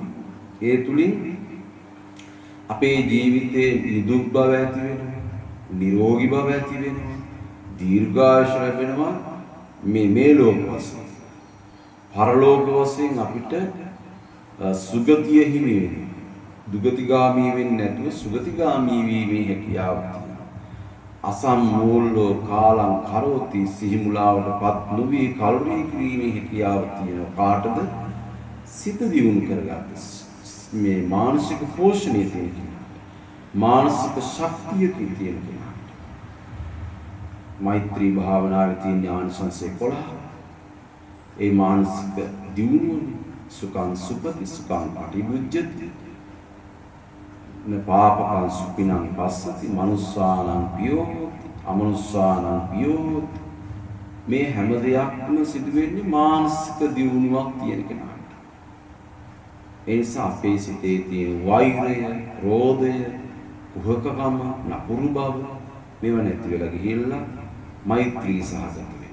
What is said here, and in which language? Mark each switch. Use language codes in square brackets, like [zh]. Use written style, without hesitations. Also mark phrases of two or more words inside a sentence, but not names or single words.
[si] ඒ තුලින් අපේ ජීවිතයේ නිදුක් බව ඇති වෙනවා, නිරෝගී බව ඇති වෙනවා, දීර්ඝායුෂ ලැබෙනවා. මේ ලෝක වශයෙන්, පරලෝක වශයෙන් අපිට සුගතිය හිමි වෙනවා. දුගතිගාමී වෙන්නේ නැතුව සුගතිගාමී වීමේ හැකියාව තියෙනවා. [pi] අසම්මූලෝ කාලං කරෝති, [si] සිහිමුලාවටපත් නොවි කල්පී කිරීමේ හැකියාව තියෙනවා. කාටද? සිත දියුණු කරගන්න. මේ මානසික පෝෂණය තියෙන කෙනාට, මානසික ශක්තිය තියෙන කෙනාට. මෛත්‍රී භාවනාවේ තියෙන ඥානසංස 11. ඒ මානසික දියුණුව [pi] සුඛං සුපති සුඛං පටිභුජ්ජති පාපකං සුඛිනං පස්සති මනුස්සානං පියෝ අමනුස්සානං පියෝ. [si] මේ හැම දෙයක්ම සිදු වෙන්නේ මානසික දියුණුවක් තියෙන කෙනාට. ඒ නිසා අපේ සිතේ තියෙන වෛරය, ක්‍රෝධය, කුහකකම, නපුරු බව මේව නැති වෙලා ගිහිල්ලා මෛත්‍රී සහගත වෙනවා.